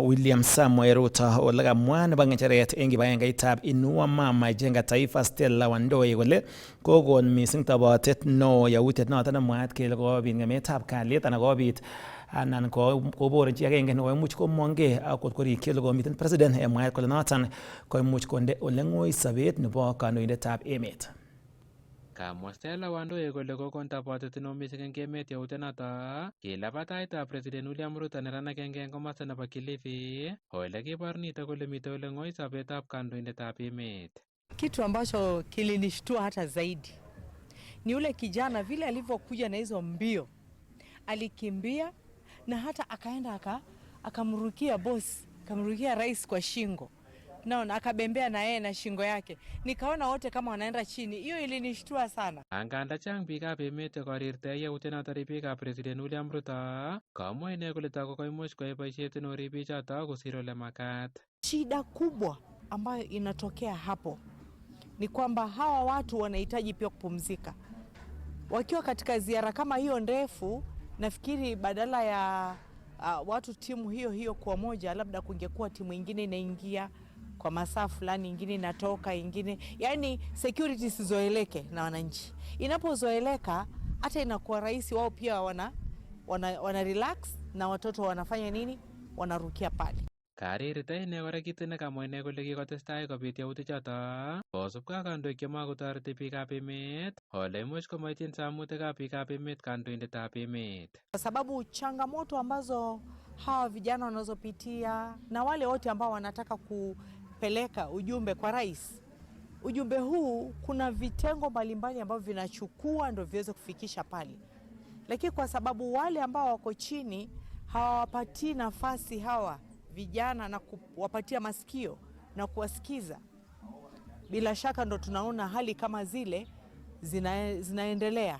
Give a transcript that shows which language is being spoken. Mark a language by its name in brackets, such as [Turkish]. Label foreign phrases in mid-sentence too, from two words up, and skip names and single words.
[Kalenjin] William Samoei Ruto ole kamwa nebo ng'echeret eng kibagengeitab Inua Mama Jenga Taifa Stella Wandoi kole kokon missing tobotet neo yautiet noton nemwaat kele kobit ng'emetab kalyet anan kobor chi agenge nekoimuch komongei akot korikyi ole komiten president mwaat kole noton koimuch konde ole ng'oi sobet nebo kandoindetab emet. Kamwa Stella Wandoi kole kokon tobotet neo missing eng emet yautenoto kilabataitab President William Ruto neran agenge eng komosta nebo Kilifi ole kibor nito kole mitei ole ng'oi sobetab kandoindetab emet. [Swahili] Kitu ambacho kilinishtua hata zaidi ni ule kijana vile alivyokuja na hizo mbio, alikimbia na hata akaenda akamrukia boss, akamrukia rais kwa shingo. Naona akabembea na yeye na shingo yake. Nikaona wote kama wanaenda chini. Hiyo ilinishtua sana. [Kalenjin] Anganda chang biikab emet korirte yautenoto ribiikab President William Ruto, kamwa ine kole tako koimuch koyai boisiet neo ribiichoto kosir ole makat. [Swahili] Shida kubwa ambayo inatokea hapo ni kwamba hawa watu wanahitaji pia kupumzika. Wakiwa katika ziara kama hiyo ndefu, nafikiri badala ya watu timu hiyo kwa moja, labda kungekuwa timu nyingine inaingia kwa masaa fulani, nyingine inatoka, nyingine, yani security sizoeleke na wananchi. Inapozoeleka hata inakuwa rahisi wao pia wana relax na watoto wanafanya nini? Wanarukia pale. [Kalenjin] Karirita ine kora kit nekamwa ine kole kikotestai kobit yautichoto kosubkei ak kandoik chemakotoreti biikab emet ole imuch komaityin samutikab biikab emet kandoindetab emet. [Swahili] Kwa sababu changamoto ambazo hawa vijana wanazopitia na wale wote ambao wanataka kupeleka ujumbe kwa rais, ujumbe huu kuna vitengo mbalimbali ambavyo vinachukua ndio viweze kufikisha pale. Lakini kwa sababu wale ambao wako chini hawapatii nafasi hawa vijana na kuwapatia masikio na kuwasikiza, bila shaka ndo tunaona hali kama zile zinaendelea.